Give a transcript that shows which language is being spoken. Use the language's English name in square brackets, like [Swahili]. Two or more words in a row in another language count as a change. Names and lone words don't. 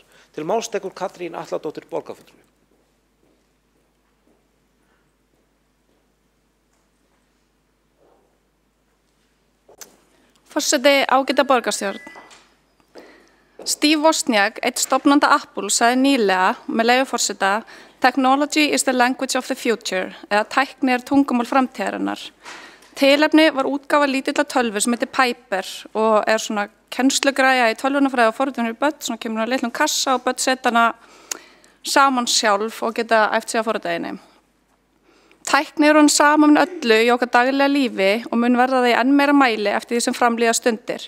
[Icelandic] Til máls tekur Katrín Atladóttir borgarfulltrúi. Forseti, ágæta borgarstjórn. Steve Wozniak, einn stofnanda Apple, sagði nýlega, með leyfi forseta, [English] "Technology is the language of the future", [Icelandic] eða tækni tungumál framtíðarinnar. Tilefni var útgáfa lítilla tölvu sem heitir Piper og svona kennslugræja í tölvunarfræði og forritun fyrir börn, svona kemur á litlum kassa og börn setja hana saman sjálf og geta æft sig á forritæginni. Tækni hún saman öllu í okkar daglega lífi og mun verða það í enn meira mæli eftir því sem framlíða stundir.